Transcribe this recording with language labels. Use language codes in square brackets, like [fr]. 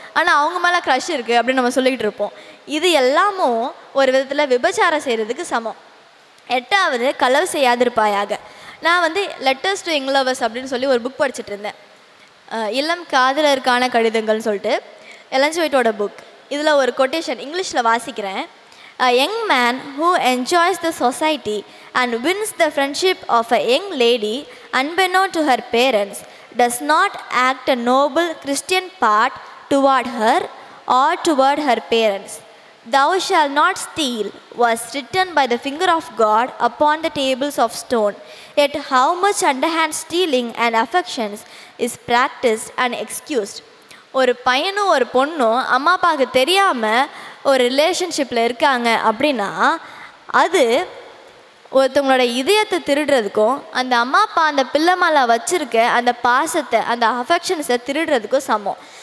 [ta] ஆனால் அவங்க மேலே க்ரஷ் இருக்குது அப்படின்னு நம்ம சொல்லிக்கிட்டு இருப்போம். இது எல்லாமும் ஒரு விதத்தில் விபச்சாரம் செய்கிறதுக்கு சமம். 8வது, களவு செய்யாதிருப்பாயாக. நான் வந்து லெட்டர்ஸ் டு யங் லவர்ஸ் அப்படின்னு சொல்லி ஒரு புக் படிச்சுட்டு இருந்தேன். இளம் காதலருக்கான கடிதங்கள்னு சொல்லிட்டு எலன் ஒயிட்டோட புக். இதில் ஒரு கொட்டேஷன் இங்கிலீஷில் வாசிக்கிறேன். [en] A young man who enjoys the society and wins the friendship of a young lady unbeknown to her parents does not act a noble Christian part toward her or toward her parents. Thou shalt not steal was written by the finger of God upon the tables of stone. Yet how much underhand stealing and affections is practiced and excused. [ta] ஒரு பையனும் ஒரு பொண்ணும் அம்மா அப்பாவுக்கு தெரியாமல் ஒரு ரிலேஷன்ஷிப்பில் இருக்காங்க அப்படின்னா அது ஒருத்தவங்களோட இதயத்தை திருடுறதுக்கும், அந்த அம்மா அப்பா அந்த பிள்ளை மேலே வச்சுருக்க அந்த பாசத்தை, அந்த அஃபெக்ஷன்ஸை திருடுறதுக்கும் சமம்.